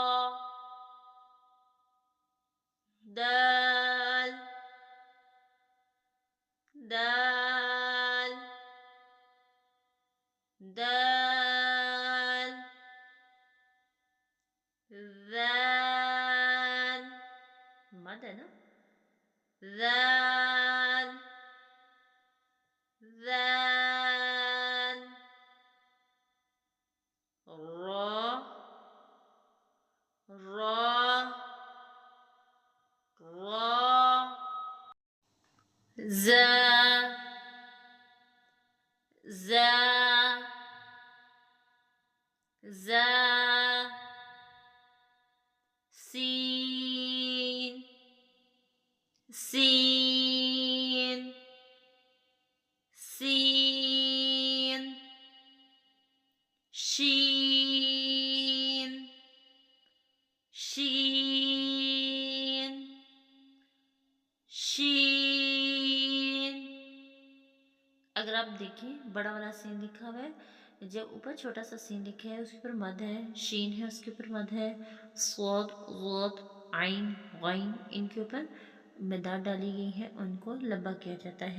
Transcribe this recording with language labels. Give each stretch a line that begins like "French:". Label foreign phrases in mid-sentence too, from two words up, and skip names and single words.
Arabic: دال دال دال. ذال مد
Hindi: है ना।
Arabic: ذال ذال। را را را। زا زا زا। سين سين سين। شين شين शीन।
Hindi: अगर आप देखिए बड़ा वाला सीन लिखा हुआ है, जब ऊपर छोटा सा सीन लिखा है उसके ऊपर मद है, शीन है उसके ऊपर मद है, स्वाद वाद आइन गाइन इनके ऊपर मदाद डाली गई है, उनको लंबा किया जाता है।